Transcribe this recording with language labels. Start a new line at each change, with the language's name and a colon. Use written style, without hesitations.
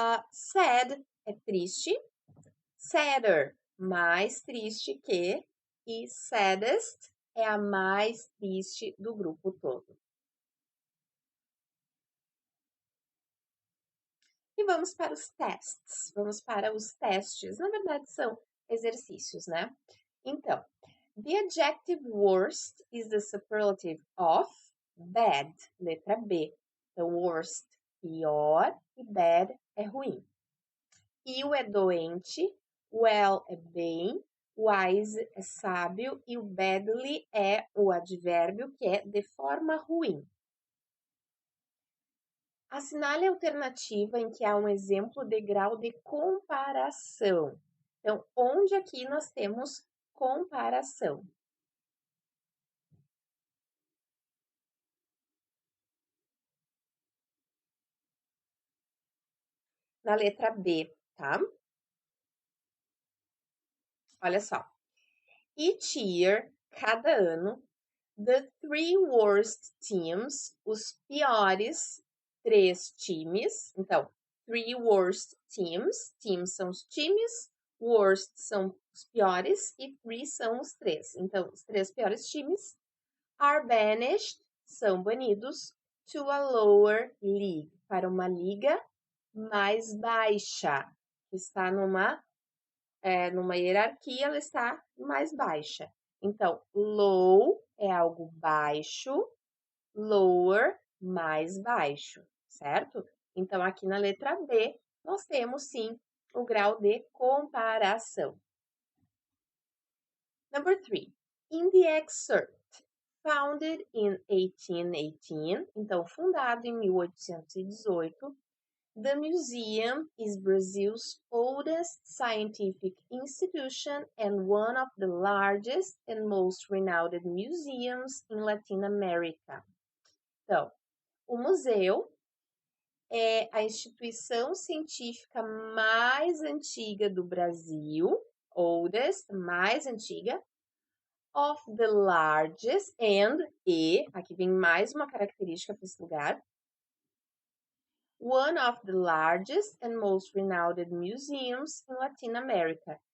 Portuguese: Sad é triste. Sadder, mais triste que. E saddest é a mais triste do grupo todo. E vamos para os tests. Vamos para os testes. Na verdade, são exercícios, né?
English: Então, the adjective worst is the superlative of bad.
Portuguese: Letra B. Então, worst, pior, e bad é ruim. Ill é doente, well é bem, wise é sábio e o badly é o advérbio que é de forma ruim. Assinale a alternativa em que há um exemplo de grau de comparação. Então, onde aqui nós temos comparação? Na letra B, tá? Olha só.
English: Each year,
Portuguese: cada ano,
English: the three worst teams,
Portuguese: os piores três times.
English: Então, three worst teams.
Portuguese: Teams são os times, worst são os piores e three são os três. Então, os três piores times
English: are banished,
Portuguese: são banidos,
English: to a lower league,
Portuguese: para uma liga mais baixa. está numa hierarquia, ela está mais baixa. Então, low é algo baixo, lower, mais baixo, certo? Então, aqui na letra B, nós temos sim o grau de comparação.
English: Number 3. In the excerpt, founded in 1818,
Portuguese: então fundado em 1818,
English: the museum is Brazil's oldest scientific institution and one of the largest and most renowned museums in Latin America.
Portuguese: Então, o museu é a instituição científica mais antiga do Brasil, oldest, mais antiga, of the largest aqui vem mais uma característica para esse lugar,
English: one of the largest and most renowned museums in Latin America.